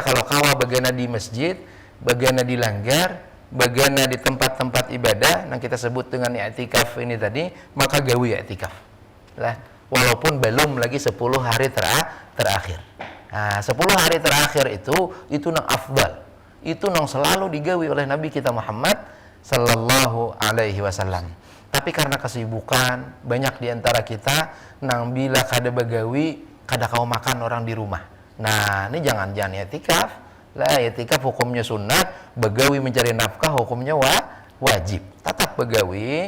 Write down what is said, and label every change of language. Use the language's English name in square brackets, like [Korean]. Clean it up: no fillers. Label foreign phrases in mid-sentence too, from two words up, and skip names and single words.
[Banjar] Kalau kawa bagana di masjid, bagana di langgar, bagana di tempat-tempat ibadah yang kita sebut dengan i'tikaf ini tadi, maka gawi i'tikaf lah, walaupun belum lagi 10 hari terakhir. Nah, 10 hari terakhir itu nang afdal, itu nang selalu digawi oleh Nabi kita Muhammad [Arabic] sallallahu alaihi wasallam. [Banjar] Tapi karena kesibukan banyak diantara kita nang bila kada bagawi kada kau makan orang di rumah. [Indonesian] Nah, ini jangan i'tikaf. Lah, i'tikaf hukumnya sunat, begawi mencari nafkah hukumnya wajib. [Banjar] Tetap begawi.